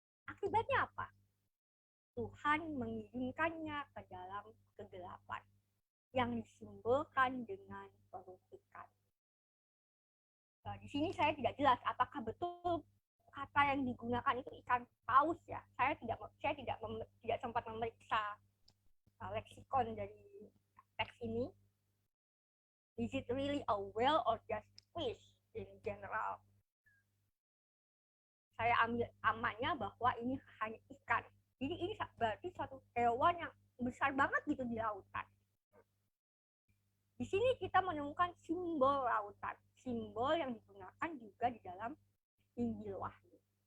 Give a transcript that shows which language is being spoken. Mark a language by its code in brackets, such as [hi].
[id] Akibatnya apa? Tuhan mengirimkannya ke dalam kegelapan yang disimbolkan dengan perufikan. Nah, di sini saya tidak jelas apakah betul kata yang digunakan itu ikan paus, ya. Saya tidak sempat memeriksa leksikon dari teks ini. [en] Is it really a whale or just fish in general? [id] Saya ambil amannya bahwa ini hanya ikan. Jadi ini berarti suatu hewan yang besar banget gitu di lautan. Di sini kita menemukan simbol lautan, simbol yang digunakan juga di dalam Injil Wahyu.